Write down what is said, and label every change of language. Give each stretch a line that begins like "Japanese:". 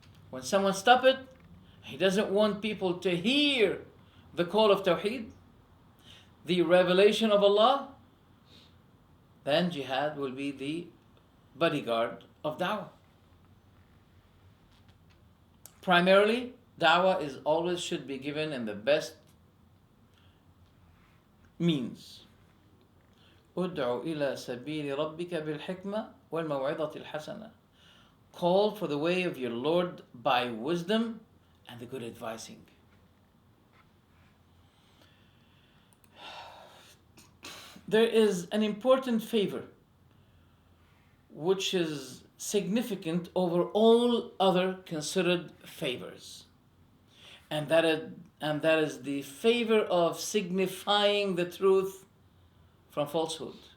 English: When someone stops it, he doesn't want people to hear the call of Tawheed, the revelation of Allah, then jihad will be the bodyguard of da'wah. Primarily, da'wah is always should be given in the best means.
Arabic: ادعو إلى سبيل ربك بالحكمة والموعظة الحسنة.
English: Call for the way of your Lord by wisdom and the good advising. There is an important favor which is significant over all other considered favors, and that is the favor of signifying the truth from falsehood.